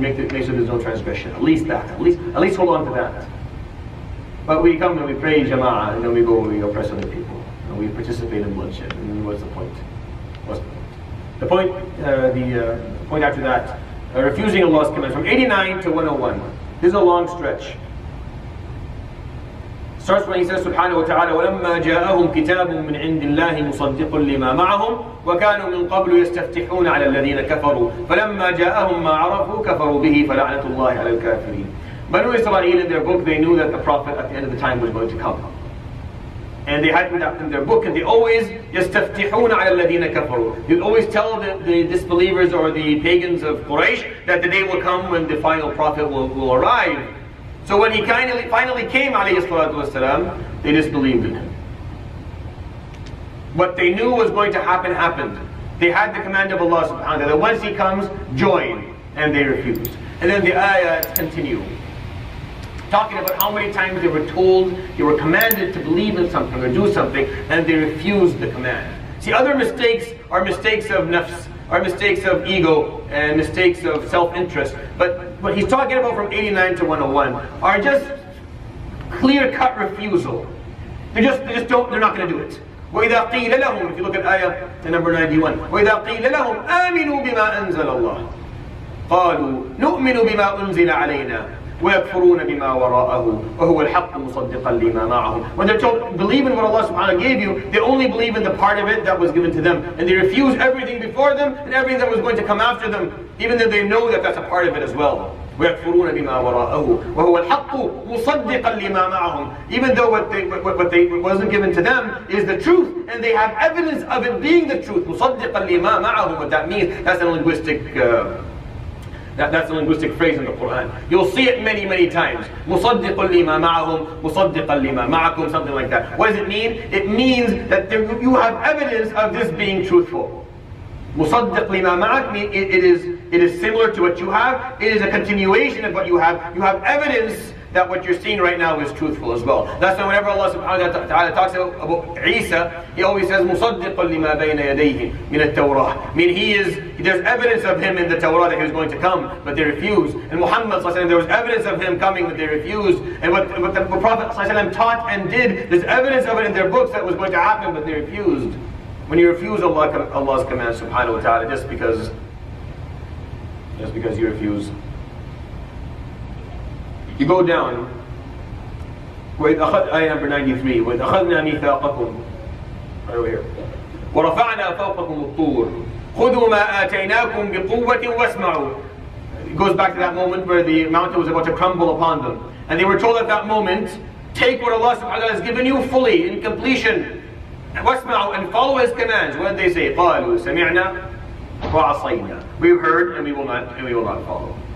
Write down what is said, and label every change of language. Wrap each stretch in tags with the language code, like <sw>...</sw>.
<en>Make sure there's no transgression. At least that. At least hold on to that. But we come and we pray Jama'ah, and then we go and we oppress other people, and we participate in bloodshed. And then what's the point? What's the point? The point after that, refusing Allah's command from 89 to 101. This is a long stretch. Starts when he says</en> <ar>subhanahu wa ta'ala وَلَمَّا جَاءَهُمْ كِتَابٌ مِّنْ عِنْدِ اللَّهِ مُصَدِّقٌ لِمَا مَعَهُمْ وَكَانُوا مِنْ قَبْلُ يَسْتَفْتِحُونَ عَلَى الَّذِينَ كَفَرُوا فَلَمَّا جَاءَهُم مَّا عَرَفُوا كَفَرُوا بِهِ فَلَعْنَةُ اللَّهِ عَلَى الْكَافِرِينَ.</ar> <en>Banu Israel, in their book, they knew that the Prophet at the end of the time was going to come. And they had that in their book, and they always</en> <ar>يَسْتَفْتِحُونَ عَلَى الَّذِينَ كَفَرُوا.</ar> <en>They would always tell the disbelievers or the pagans of Quraysh that the day will come when the final Prophet will arrive. So when he finally came, alayhi salatu wasalam, they disbelieved in him. What they knew was going to happen happened. They had the command of Allah subhanahu wa ta'ala that once he comes, join. And they refused. And then the ayahs continue, talking about how many times they were told, they were commanded to believe in something or do something, and they refused the command. See, other mistakes are mistakes of nafs, are mistakes of ego, and mistakes of self-interest. But what he's talking about from 89 to 101 are just clear-cut refusal. They're not going to do it.</en> <ar>وَإِذَا قِيلَ لَهُمْ,</ar> <en>if you look at ayah number 91,</en> <ar>وَإِذَا قِيلَ لَهُمْ آمِنُوا بِمَا أَنزَلَ اللَّهِ قَالُوا نُؤْمِنُ بِمَا أُنزِلَ عَلَيْنَا وَيَكْفُرُونَ بِمَا وَرَاءَهُ وَهُوَ الْحَقُّ مُصَدِّقًا لِمَا مَعَهُمْ.</ar> <en>When they're told, believe in what Allah subhanahu wa ta'ala gave you, they only believe in the part of it that was given to them. And they refuse everything before them and everything that was going to come after them, even though they know that that's a part of it as well.</en> <ar>وَيَكْفُرُونَ بِمَا وَرَاءَهُ وَهُوَ الْحَقُّ مُصَدِّقًا لِمَا مَعَهُمْ.</ar> <en>Even though what wasn't given to them is the truth, and they have evidence of it being the truth.</en> <ar>مُصَدِّقًا لِمَا مَعَهُم.</ar> <en>What that means, that's a linguistic that's a linguistic phrase in the Quran. You'll see it many, many times.</en> <ar>مُصَدِّقًا لِمَا مَعَهُمْ مُصَدِّقًا لِمَا مَعَكُمْ, something like that.</ar> <en>What does it mean? It means that you have evidence of this being truthful.</en> <ar>مُصَدِّقًا لِمَا مَعَكُمْ,</ar> <en>it is similar to what you have. It is a continuation of what you have. You have evidence that what you're seeing right now is truthful as well. That's why whenever Allah subhanahu wa ta'ala talks about Isa, He always says</en> <ar>مُصَدِّقًا لِمَا بَيْنَ يَدَيْهِ مِنَ التَّوْرَةِ.</ar> <en>I mean, there's evidence of him in the Torah that he was going to come, but they refused. And Muhammad, there was evidence of him coming, but they refused. And what the Prophet taught and did, there's evidence of it in their books that was going to happen, but they refused. When you refuse Allah's command subhanahu wa ta'ala just because you refuse. You go down, ayah number 93,</en> <ar>وَإِذْ أَخَذْنَا مِيثَاقَكُمْ,</ar> <en>right over here,</en> <ar>وَرَفَعْنَا فَوْقَكُمُ الطُّورَ خُذُوا مَا آتَيْنَاكُمْ بِقُوَّةٍ وَاسْمَعُوا.</ar> <en>It goes back to that moment where the mountain was about to crumble upon them. And they were told at that moment, take what Allah subhanahu wa ta'ala has given you fully, in completion, وَاسْمَعُوا, and follow His commands. What did they say?</en> <ar>قَالُوا سَمِعْنَا وَعَصَيْنَا.</ar> <en>We've heard and we will not follow.</en>